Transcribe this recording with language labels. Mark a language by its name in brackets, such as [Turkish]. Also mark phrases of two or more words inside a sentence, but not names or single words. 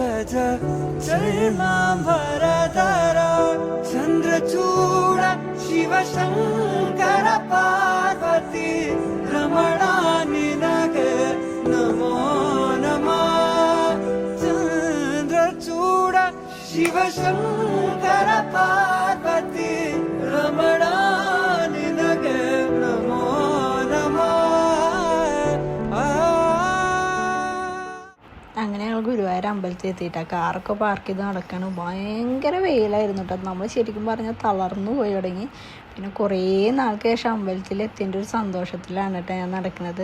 [Kannada] ಚರಣಾಂಬರಧರ ಚಂದ್ರಚೂಡ ಶಿವಶಂಕರ ಪಾರ್ವತಿ ರಮಣ ನಿನಗೆ ನಮೋ ನಮಃ ಚಂದ್ರಚೂಡ ಶಿವಶಂಕರ ಪಾರ್ವತಿ ರಮಣ ನಿನಗೆ ನಮೋ ನಮಃ. [Malayalam] അങ്ങനെ ഞങ്ങൾ ഗുരുവായൂർ അമ്പലത്തിൽ എത്തിയിട്ടാണ് കാറൊക്കെ പാർക്ക് ചെയ്ത് നടക്കാണ്. ഭയങ്കര വെയിലായിരുന്നു കേട്ടോ. നമ്മൾ ശരിക്കും പറഞ്ഞാൽ തളർന്നു പോയി തുടങ്ങി. പിന്നെ കുറേ നാൾക്ക് ശേഷം അമ്പലത്തിൽ എത്തിൻ്റെ ഒരു സന്തോഷത്തിലാണ് കേട്ടോ ഞാൻ നടക്കുന്നത്.